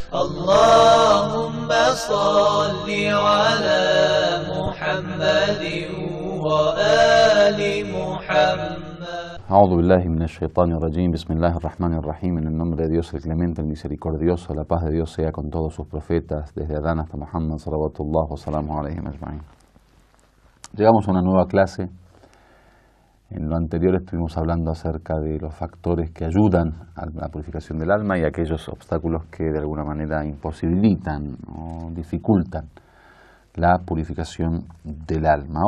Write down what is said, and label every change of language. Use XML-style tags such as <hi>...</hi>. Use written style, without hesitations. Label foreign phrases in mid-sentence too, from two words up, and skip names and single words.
<ar>اللهم صل على محمد وآل محمد. أعوذ بالله من الشيطان الرجيم. بسم الله الرحمن الرحيم.</ar> <es>En el nombre de Dios, el clemente, el misericordioso, la paz de Dios sea con todos sus profetas, desde Adán hasta Muhammad,</es> <ar>صلوات الله وسلامه عليهم أجمعين.</ar> <es>Llegamos a una nueva clase. En lo anterior estuvimos hablando acerca de los factores que ayudan a la purificación del alma y aquellos obstáculos que de alguna manera imposibilitan o dificultan la purificación del alma.</es>